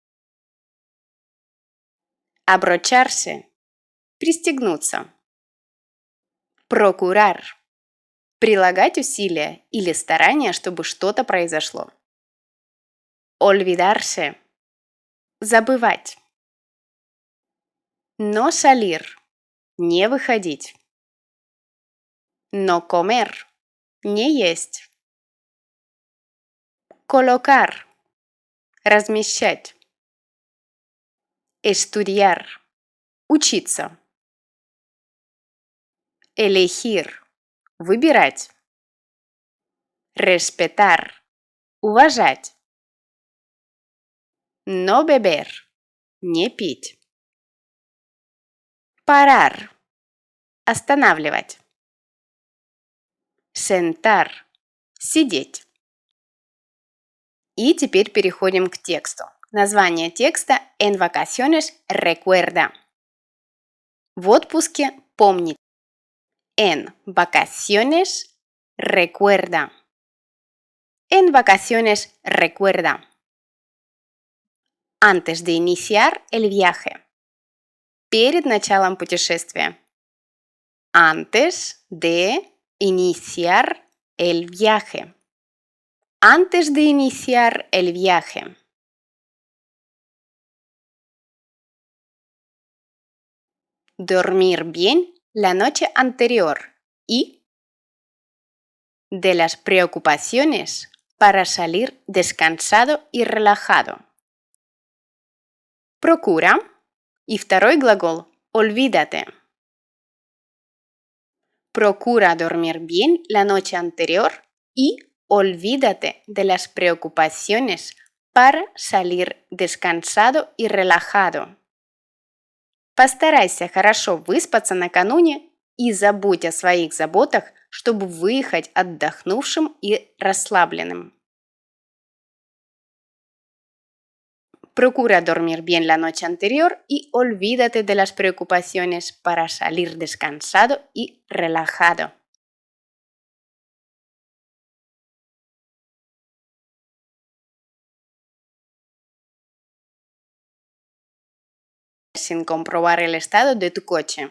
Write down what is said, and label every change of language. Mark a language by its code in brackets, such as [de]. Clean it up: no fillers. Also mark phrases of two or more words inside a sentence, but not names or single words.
[es] Abrocharse – пристегнуться. [ru] Procurar – прилагать усилия или старания, чтобы что-то произошло. [es] Olvidarse – забывать. No salir – [ru] не выходить. [es] No comer – [ru] не есть. [es] Colocar – размещать. Estudiar – учиться. Elegir – выбирать. Respetar – уважать. No beber – [ru] не пить. [es] Parar – останавливать. Sentar – сидеть. [ru] И теперь переходим к тексту. Название текста [es] En vacaciones recuerda. [ru] В отпуске помнить. [es] En vacaciones recuerda. En vacaciones recuerda. Antes de iniciar el viaje. [ru] Перед началом путешествия. [es] Antes de iniciar el viaje. Antes de iniciar el viaje. Dormir bien la noche anterior y de las preocupaciones para salir descansado y relajado. Procura y [ru] второй глагол [es] olvídate. Procura dormir bien la noche anterior y olvídate de las preocupaciones para salir descansado y relajado. [ru] Постарайся хорошо выспаться накануне и забудь о своих заботах, чтобы выехать отдохнувшим и расслабленным. [es] Procura dormir bien la noche anterior y olvídate de las preocupaciones para salir descansado y relajado. Sin comprobar el estado de tu coche.